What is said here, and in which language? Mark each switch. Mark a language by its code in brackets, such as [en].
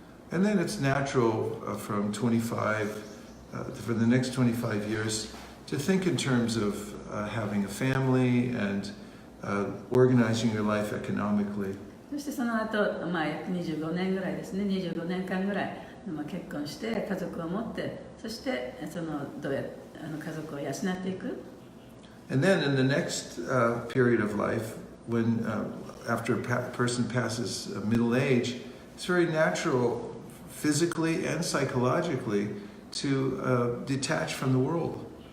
[en] And then it's natural from 25, for the next 25 years, to think in terms of having a family and organizing your life economically. [ja] そしてその後、約25年ぐらいですね25年間ぐらい、結婚して家族を持ってそしてどうや家族を養っていく。 [en] And then in the next period of life, when after a person passes middle age, it's very natural, physically and psychologically, to detach from the world.